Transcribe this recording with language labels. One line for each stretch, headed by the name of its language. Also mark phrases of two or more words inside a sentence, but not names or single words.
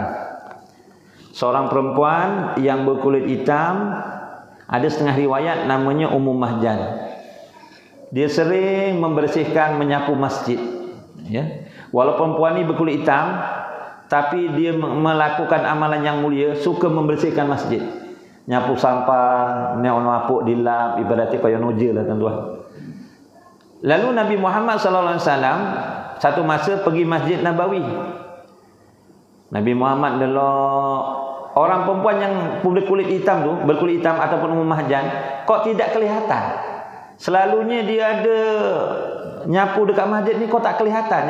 Malay: Seorang perempuan yang berkulit hitam, ada setengah riwayat namanya Ummu Mahjan. Dia sering membersihkan, menyapu masjid, ya. Walaupun perempuan ni berkulit hitam, tapi dia melakukan amalan yang mulia, suka membersihkan masjid. Nyapu sampah, nyapuk dilap, ibaratnya
Javanese: kaya noja
Malay: lah, tuan-tuan. Lalu Nabi Muhammad sallallahu alaihi wasallam satu masa pergi Masjid Nabawi. Nabi Muhammad adalah orang perempuan yang berkulit hitam tu, berkulit hitam ataupun Ummu Mahjan, kok tidak kelihatan. Selalunya dia ada nyapu dekat masjid ni, kok tak kelihatan.